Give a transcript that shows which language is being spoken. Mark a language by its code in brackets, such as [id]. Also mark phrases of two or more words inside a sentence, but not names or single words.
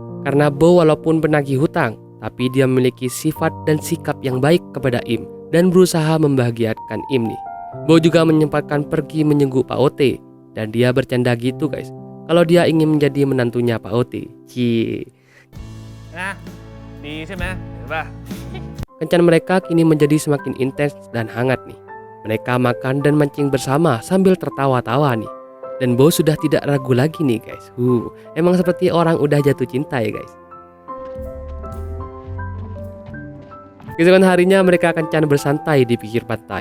[id] Karena Bo walaupun penagih hutang, tapi dia memiliki sifat dan sikap yang baik kepada Im dan berusaha membahagiakan Im nih. Bo juga menyempatkan pergi menjenguk Pak Ote dan dia bercanda gitu guys, kalau dia ingin menjadi menantunya Pak Ote. Cie. [th] นะดีใช่ไหมเห็นป่ะ [id] Kencan mereka kini menjadi semakin intens dan hangat nih. Mereka makan dan mancing bersama sambil tertawa-tawa nih. Dan Bo sudah tidak ragu lagi nih guys. Emang seperti orang udah jatuh cinta ya guys. Keesokan harinya mereka kencan bersantai di pinggir pantai.